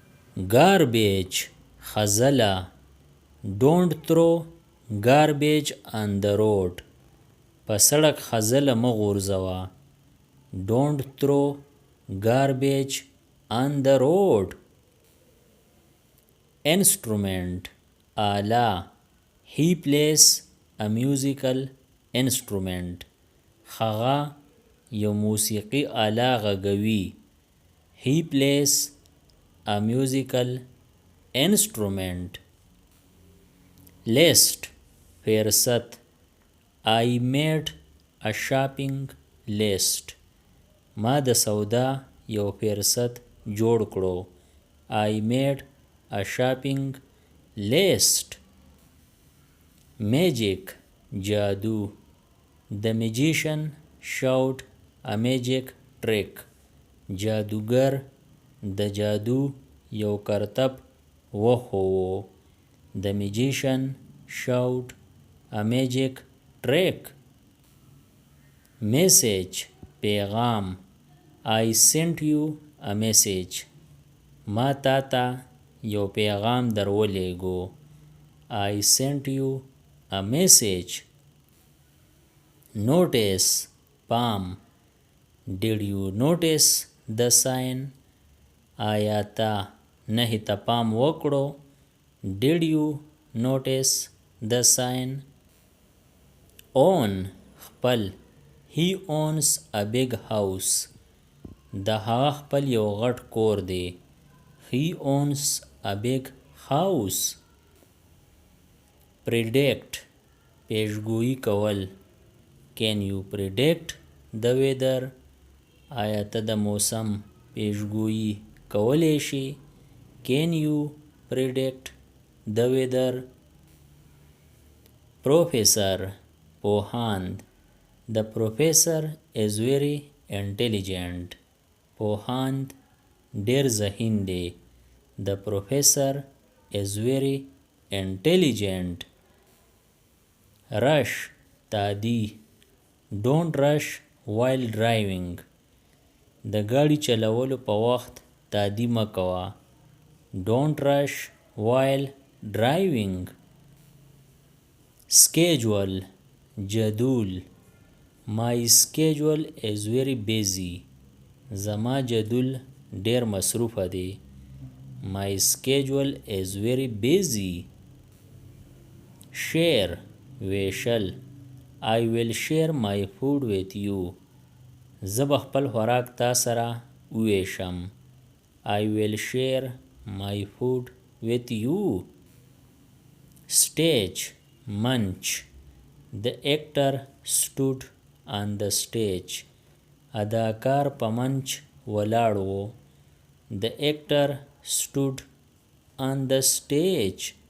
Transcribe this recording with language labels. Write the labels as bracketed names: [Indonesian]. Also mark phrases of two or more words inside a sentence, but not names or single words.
[English] garbage خزله. don't throw garbage on the road. [Pashto] په سړک خزله مه غورځوه. [English] don't throw garbage on the road. instrument آله. he plays a musical instrument. [Pashto] هغه یو موسیقي آله غږوي. [English] he plays a musical instrument. list فهرست. I made a shopping list. [Pashto] ما د سودا یو فهرست جوړ کړو. [English] I made a shopping list. magic جادو. The magician showed a magic trick. [Pashto] جادوگر د جادو یو کرتب وښوو. [English] The magician showed a magic trick. message پیغام. I sent you a message. [Pashto] ما تا ته یو پیغام درولېږو. [English] I sent you a message. notice پام. did you notice the sign? [Pashto] آیا تا نهي ته پام وکړو؟ [English] did you notice the sign? own خپل. he owns a big house. [Pashto] د هغه خپل یو غټ کور دی. [English] he owns a big house. [Pashto] predict پیشګویي کول. [English] can you predict the weather? [Pashto] آیا ته د موسم پیشګویي کولی شي؟ [English] can you predict the weather? professor پوهاند. the professor is very intelligent. [Pashto] پوهاند ډیر ذهین دی. [English] the professor is very intelligent. rush تادي. don't rush while driving. [Pashto] د ګاډي چلولو په وخت تادي مه کوه. [English] don't rush while driving. schedule جدول. my schedule is very busy. [Pashto] زما جدول ډیر مصروفه دی. [English] my schedule is very busy. share ویشل. I will share my food with you. [Pashto] زه به خپل خوراک تا سره وویشم. [English] I will share my food with you. stage منچ. the actor stood on the stage. [Pashto] اداکار په منچ ولاړ و. [English] the actor stood on the stage.